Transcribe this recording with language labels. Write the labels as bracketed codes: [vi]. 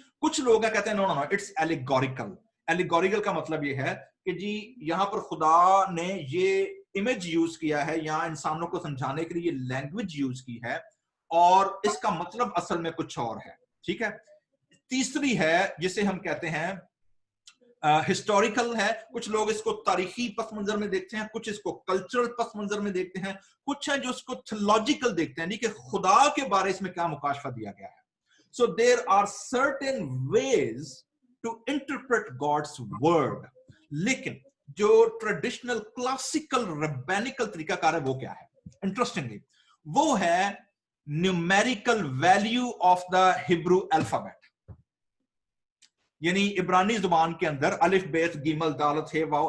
[ur] کچھ لوگ ہیں کہتے ہیں [en] No it's allegorical. [ur] ایلیگوریکل کا مطلب یہ ہے کہ جی یہاں پر خدا نے یہ امیج یوز کیا ہے یا انسانوں کو سمجھانے کے لیے یہ لینگویج یوز کی ہے, اور اس کا مطلب اصل میں کچھ اور ہے, ٹھیک ہے. تیسری ہے جسے ہم کہتے ہیں ہسٹوریکل ہے. کچھ لوگ اس کو تاریخی پس منظر میں دیکھتے ہیں, کچھ اس کو کلچرل پس منظر میں دیکھتے ہیں, کچھ ہیں جو اس کو تھیولوجیکل دیکھتے ہیں, کہ خدا کے بارے اس میں کیا مکاشفہ دیا گیا ہے. [en] So there are certain ways to interpret God's word. [ur] لیکن جو ٹریڈیشنل کلاسیکل ربانیکل طریقہ کار ہے وہ کیا ہے؟ انٹرسٹنگلی وہ ہے [en] numerical value of the Hebrew alphabet. [ur] یعنی عبرانی زبان کے اندر الف بیت گیمل دالت ہے واو.